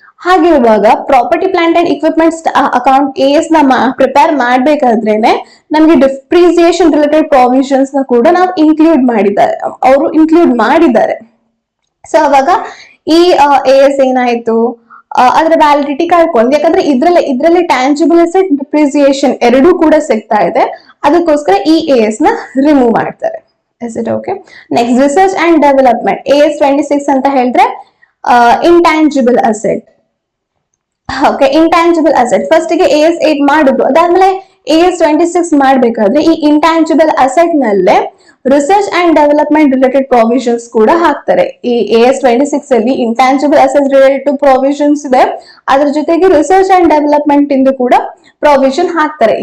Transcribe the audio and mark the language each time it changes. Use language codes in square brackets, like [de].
[kn] ಹಾಗಿರುವಾಗ property plant and equipment account AS ನ prepare ಮಾಡ್ಬೇಕಾದ್ರೇನೆ ನಮ್ಗೆ ಡಿಪ್ರಿಸಿಯೇಷನ್ ರಿಲೇಟೆಡ್ ಪ್ರಾವಿಷನ್ಸ್ ನ ಕೂಡ ನಾವು ಅವರು ಇನ್ಕ್ಲೂಡ್ ಮಾಡಿದ್ದಾರೆ. ಸೊ ಅವಾಗ ಈ AS ಏನಾಯ್ತು, ಅದರ ವ್ಯಾಲಿಡಿಟಿ ಕಳ್ಕೊಂಡು, ಯಾಕಂದ್ರೆ ಇದ್ರಲ್ಲಿ ಟ್ಯಾಂಜಿಬಲ್ ಅಸೆಟ್, ಡಿಪ್ರಿಸಿಯೇಷನ್ ಎರಡೂ ಕೂಡ ಸಿಗ್ತಾ ಇದೆ. ಅದಕ್ಕೋಸ್ಕರ ಈ AS ನ ರಿಮೂವ್ ಮಾಡ್ತಾರೆ. [en] Is it okay? Next, research and development. AS26 [kn] ಅಂತ ಹೇಳಿದ್ರೆ [en] intangible asset. Okay, intangible asset. [kn] First ಗೆ AS8 ಮಾಡಿದ್ರು, ಅದಾದ್ಮೇಲೆ AS26 ಮಾಡ್ಬೇಕಾದ್ರೆ ಈ intangible asset ನಲ್ಲೇ research and development related provisions ಕೂಡ ಹಾಕ್ತಾರೆ. ಈ AS26 ಅಲ್ಲಿ ಇಂಟ್ಯಾಂಜಿಬಲ್ ಅಸೆಟ್ಸ್ ರಿಲೇಟೆಡ್ ಪ್ರಾವಿಷನ್ಸ್ ಇದೆ, ಅದ್ರ ಜೊತೆಗೆ ರಿಸರ್ಚ್ ಅಂಡ್ ಡೆವಲಪ್ಮೆಂಟ್ ಇಂದು ಕೂಡ ಪ್ರಾವಿಷನ್ ಹಾಕ್ತಾರೆ.